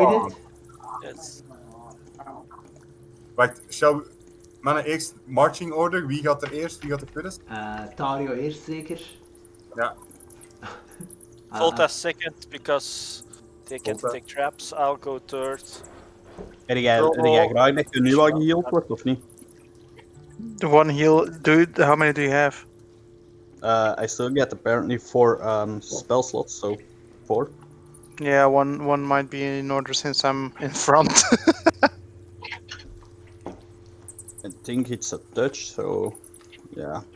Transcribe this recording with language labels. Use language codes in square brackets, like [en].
[en] along. it? Yes. Right, shall we... [nl] Mannen, eerst [en] marching order. [nl] Wie gaat er eerst? Wie gaat er tweede? Tario eerst zeker. Ja. [en] Volta second because they can't Volta. take traps. I'll go third. [nl] Heb jij graag dat je nu al geheeld wordt, of niet? [en] The one heal, dude. How many do you have? I still get apparently 4 spell slots, so 4. Yeah, one might be in order since I'm in front. I think it's a touch, so yeah.